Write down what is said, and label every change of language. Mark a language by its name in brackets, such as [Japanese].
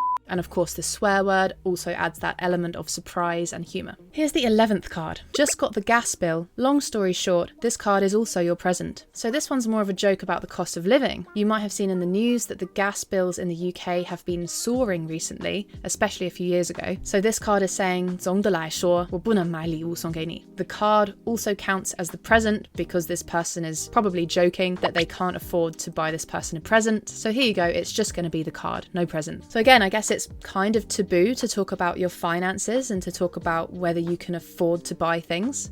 [English] And of course, the swear word also adds that element of surprise and humour. Here's the 11th card. Just got the gas bill. Long story short, this card is also your present. So this one's more of a joke about the cost of living. You might have seen in the news that the gas bills in the UK have been soaring recently, especially a few years ago. So this card is saying, [Chinese] 总的来说，我不能买礼物送给你. [English] The card also counts as the present because this person is probably joking that they can't afford to buy this person a present. So here you go, it's just going to be the card, no present. So again, I guess it's kind of taboo to talk about your finances and to talk about whether you can afford to buy things.